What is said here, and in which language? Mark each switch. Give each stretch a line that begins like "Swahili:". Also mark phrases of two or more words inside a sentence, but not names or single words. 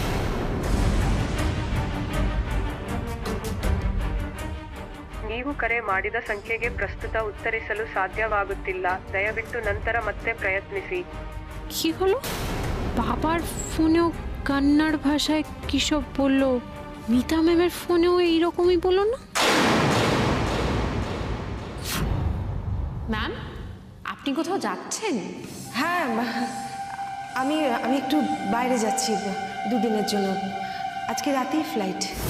Kannada: ನೀವು ಕರೆ ಮಾಡಿದ ಸಂಖ್ಯೆಗೆ ಪ್ರಸ್ತುತ ಉತ್ತರಿಸಲು ಸಾಧ್ಯವಾಗುತ್ತಿಲ್ಲ, ದಯವಿಟ್ಟು ನಂತರ ಮತ್ತೆ ಪ್ರಯತ್ನಿಸಿ।
Bangla: কি হলো? বাবার ফোনেও কান্নাড় ভাষায় কি সব বললো, মিতা ম্যামের ফোনেও এইরকমই বললো না? ম্যাম, আপনি কোথাও যাচ্ছেন? হ্যাঁ, আমি একটু বাইরে যাচ্ছি দুদিনের জন্য, আজকে রাতেই ফ্লাইট।